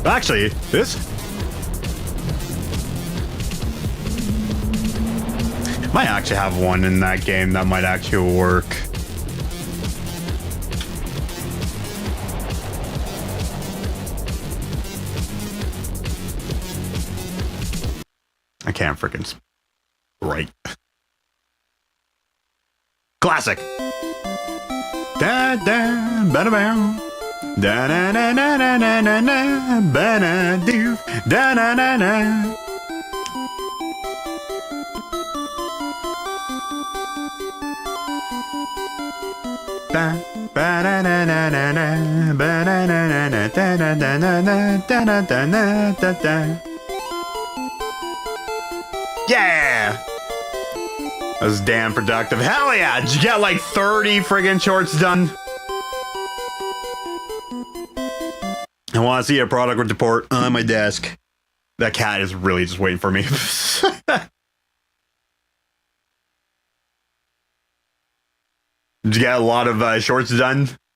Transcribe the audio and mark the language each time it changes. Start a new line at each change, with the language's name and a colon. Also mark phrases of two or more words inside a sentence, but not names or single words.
English: Actually, this might actually have one in that game that might actually work. I can't freaking write. Classic. Da da ba da ba. Da na na na na na na na ba na do da na na na. Ba ba na na na na na ba na na na na da da da na na da da da na da da. Yeah. That was damn productive. Hell yeah! Did you get like 30 friggin' shorts done? I want to see a product report on my desk. That cat is really just waiting for me. Did you get a lot of shorts done?